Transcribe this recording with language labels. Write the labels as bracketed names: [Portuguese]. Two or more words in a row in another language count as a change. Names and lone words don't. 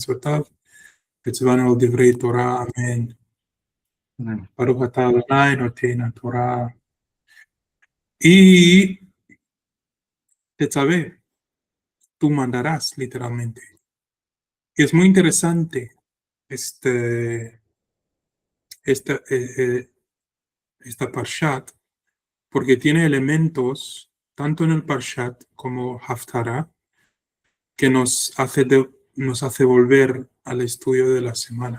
[Hebrew] מצוותיו, וצוונו על דברי תורה, אמן. ברוך אתה אדוני נותן תורה. [Spanish] Y Tetzaveh, tú mandarás, literalmente. Y es muy interesante esta Parshat, porque tiene elementos, tanto en el Parshat como Haftarah, que nos hace volver al estudio de la semana.